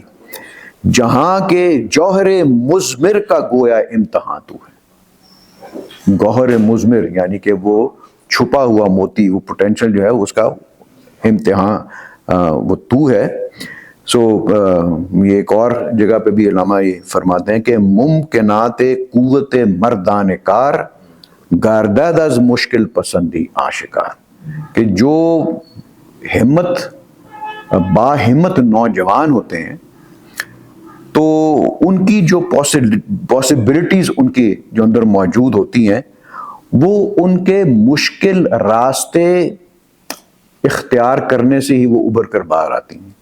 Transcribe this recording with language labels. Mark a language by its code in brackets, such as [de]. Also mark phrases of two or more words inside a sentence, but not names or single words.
[ur] جہاں کے جوہر مضمر کا گویا امتحان تو ہے. گوہر مضمر یعنی کہ وہ چھپا ہوا موتی, وہ پوٹینشل جو ہے اس کا امتحان وہ تو ہے. سو یہ ایک اور جگہ پہ بھی علامہ یہ فرماتے ہیں کہ [fa] ممکنات قوت مردان کار گارداد از مشکل پسندی آشکار. [ur] کہ جو با ہمت نوجوان ہوتے ہیں تو ان کی جو پاسبلٹیز ان کے جو اندر موجود ہوتی ہیں وہ ان کے مشکل راستے اختیار کرنے سے ہی وہ ابھر کر باہر آتی ہیں.